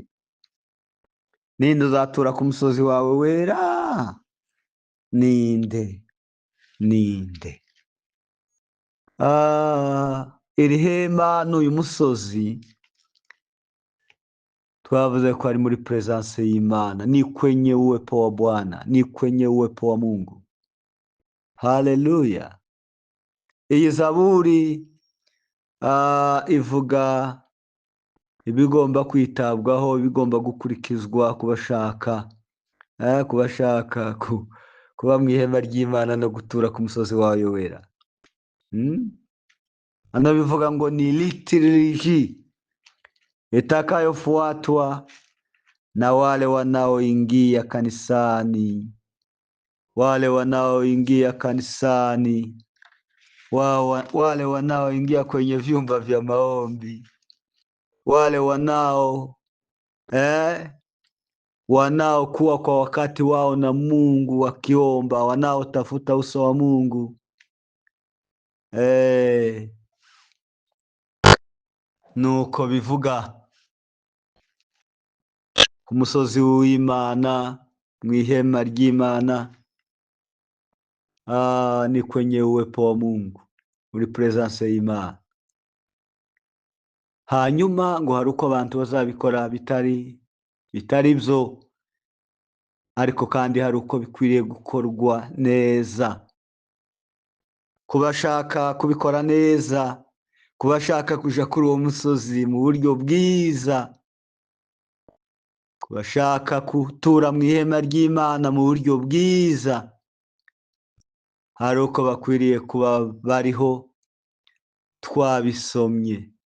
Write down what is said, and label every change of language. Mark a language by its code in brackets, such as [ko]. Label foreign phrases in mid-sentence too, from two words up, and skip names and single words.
[rw] Ninde uzatura ku musozi wawe wera? Ninde? Iri hema n'uyu musozi twavuze ko ari muri presence y'Imana, [sw] ni kwenye uwepo wa Bwana, ni kwenye uwepo wa Mungu. [rw] Haleluya! Iyi zaburi ivuga ibigomba kwitabwaho, ibigomba gukurikizwa kubashaka kuba mu ihema ry'Imana no gutura ku musozi wayo wera. Hano bivuga ngo [sw] ni liturgy itakayofuatwa na wale wanaoingia kanisani, wale wanaoingia kwenye vyumba vya maombi, wale wanaokuwa kwa wakati wao na Mungu wakiomba, wanaotafuta uso wa Mungu. [rw] Nuko bivuga ku musozi w'Imana, mu ihema ry'Imana, [sw] ni kwenye uwepo wa Mungu, [rw] muri presence y'Imana. Hanyuma ngo hari uko abantu bazabikora bitari byo, ariko kandi hari uko bikwiriye gukorwa neza. Kubashaka kubikora neza, kubashaka kuja kuri uwo musozi mu buryo bwiza, kubashaka gutura mu ihema ry'Imana mu buryo bwiza, hari uko bakwiriye kuba bariho, twabisomye.